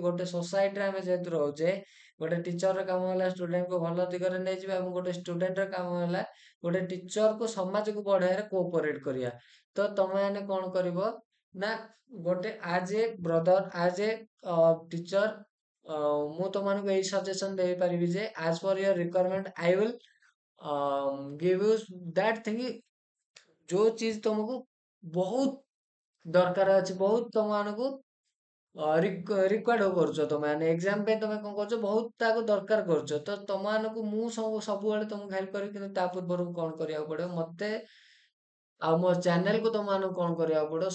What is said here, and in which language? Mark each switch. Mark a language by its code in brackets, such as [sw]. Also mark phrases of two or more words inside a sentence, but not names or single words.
[or] ଗୋଟେ ସୋସାଇଟିରେ ଆମେ ଯେହେତୁ ରହୁଛେ, ଗୋଟେ ଟିଚରର କାମ ହେଲା ଷ୍ଟୁଡେଣ୍ଟକୁ ଭଲ ଦିଗରେ ନେଇଯିବା ଏବଂ ଗୋଟେ ଷ୍ଟୁଡେଣ୍ଟର କାମ ହେଲା ଗୋଟେ ଟିଚରକୁ ସମାଜକୁ ବଢେଇବାରେ କୋଅପରେଟ କରିବା। ତ ତମେ ମାନେ କଣ କରିବ ନା ଗୋଟେ [en] as a brother, as a teacher, [or] ମୁଁ ତମମାନଙ୍କୁ ଏଇ ସଜେସନ ଦେଇପାରିବି ଯେ [en] as per your requirement I will give you that thing। [or] ଯୋଉ ଚीज ତମକୁ ବହୁତ ଦରକାର ଅଛି, ବହୁତ ତମମାନଙ୍କୁ ରିକ୍ୱାର୍ଡ କରୁଛ, ତମେ ମାନେ ଏକ୍ସାମ ପାଇଁ ତମେ କଣ କରୁଛ? ବହୁତ ତାକୁ ଦରକାର କରୁଛ। ତ ତମମାନଙ୍କୁ ମୁଁ ସବୁବେଳେ ତମକୁ ହେଲ୍ପ କରିବି, କିନ୍ତୁ ତା ପୂର୍ବରୁ କଣ କରିବାକୁ ପଡିବ? ମତେ ଆଉ ମୋ ଚ୍ୟାନେଲକୁ ତମମାନଙ୍କୁ କଣ କରିବାକୁ ପଡିବ?